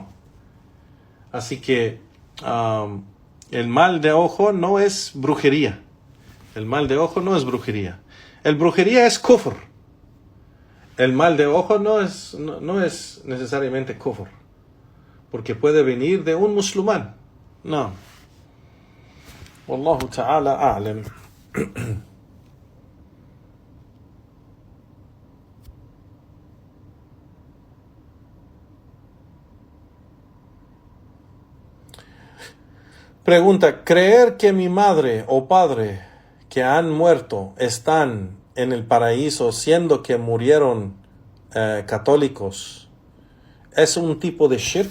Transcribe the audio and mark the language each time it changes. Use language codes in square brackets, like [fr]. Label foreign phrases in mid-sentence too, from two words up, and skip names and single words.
[es] Así que el mal de ojo no es brujería. El mal de ojo no es brujería. El brujería es kufr. El mal de ojo no es necesariamente kufr, porque puede venir de un musulmán. No. [ar] والله تعالى أعلم. [es] Pregunta: ¿creer que mi madre o padre que han muerto están en el paraíso siendo que murieron católicos es un tipo de shirk?